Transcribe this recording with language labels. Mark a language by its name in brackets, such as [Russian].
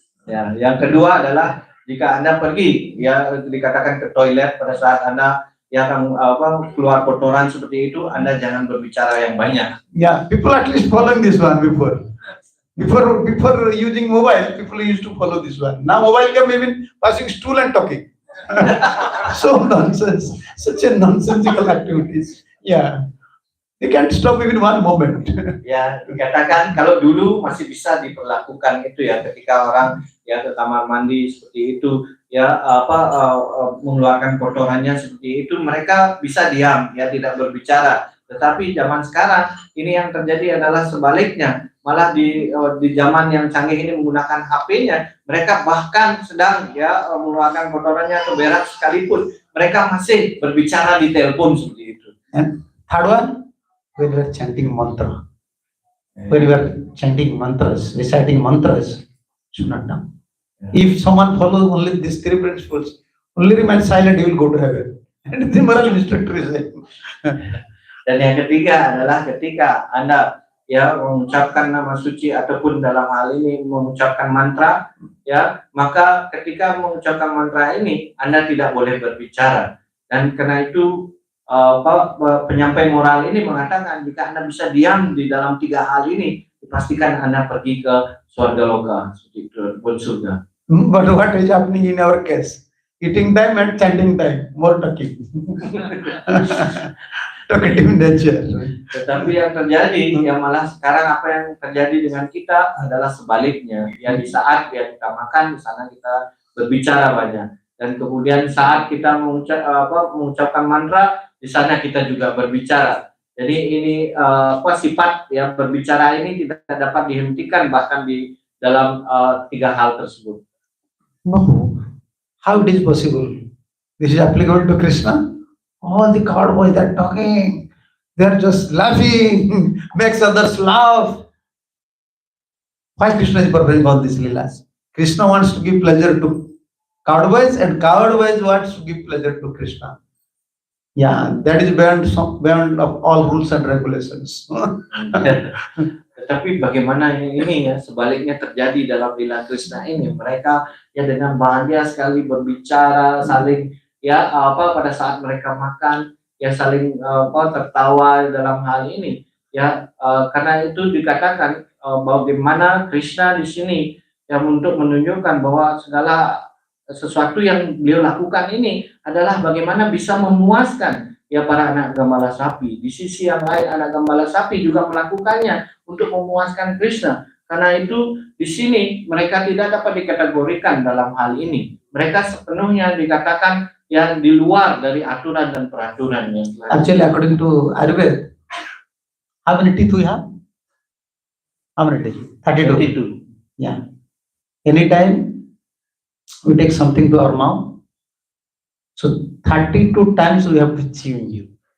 [Indonesian] Ya, yang kedua adalah jika Anda pergi ya dikatakan ke toilet pada saat Anda ya akan keluar kotoran seperti itu, Anda jangan berbicara yang banyak. [English] Yeah, people at least following this one before. Before using mobile, people used to follow this one. Now mobile came, even passing stool and talking. So nonsense, such a nonsensical activities. Yeah, they can't stop even one moment. [Indonesian] Ya, dikatakan kalau dulu masih bisa diperlakukan itu ya ketika orang ya ke kamar mandi seperti itu ya mengeluarkan kotorannya seperti itu, mereka bisa diam ya tidak berbicara. Tetapi zaman sekarang ini yang terjadi adalah sebaliknya. Malah di zaman yang canggih ini menggunakan HP-nya, mereka bahkan sedang ya mengeluarkan kotorannya atau berak sekalipun, mereka masih berbicara di telepon seperti itu. [English] And third one, when we are chanting mantra, when we are chanting mantras, reciting mantras, should not know. If someone follows only these three principles, only remain silent, he will go to heaven. And the moral instructor is like. [Indonesian] Dan yang ketiga adalah ketika Anda ya mengucapkan nama suci ataupun dalam hal ini mengucapkan mantra ya, maka ketika mengucapkan mantra ini Anda tidak boleh berbicara. Dan karena itu penyampai moral ini mengatakan jika Anda bisa diam di dalam tiga hal ini, dipastikan Anda pergi ke surga loka, seperti itu, surga. [English] But what is happening in our case? Eating time and chanting time, more talking. Talkative nature. [Indonesian] Tetapi yang terjadi, yang malah sekarang apa yang terjadi dengan kita adalah sebaliknya. Ya di saat ya kita makan, di sana kita berbicara banyak. Dan kemudian saat kita mengucapkan mantra, di sana kita juga berbicara. Jadi ini sifat ya berbicara ini tidak dapat dihentikan bahkan di dalam tiga hal tersebut. [English] No, how it is possible? This is applicable to Krishna. All the cowboys are talking, they are just laughing, makes others laugh. Why Krishna is performing all these leelas? Krishna wants to give pleasure to cowboys, and cowboys wants to give pleasure to Krishna. Yeah, that is beyond of all rules and regulations. [Indonesian] Tetapi bagaimana ini ya sebaliknya terjadi dalam lila Krishna ini, mereka ya dengan bahagia sekali berbicara, saling ya pada saat mereka makan ya saling tertawa dalam hal ini ya karena itu dikatakan bagaimana Krishna di sini yang untuk menunjukkan bahwa segala sesuatu yang beliau lakukan ini adalah bagaimana bisa memuaskan ya para anak gembala sapi. Di sisi yang lain anak gembala sapi juga melakukannya untuk memuaskan Krishna. Karena itu di sini mereka tidak dapat dikategorikan dalam hal ini. Mereka sepenuhnya dikatakan yang di luar dari aturan dan peraturan yang [English] actually according to Ayurveda, how many teeth we have? How many teeth? 32. Yeah. Anytime we take something to our mouth, so 32 times we have to chew you.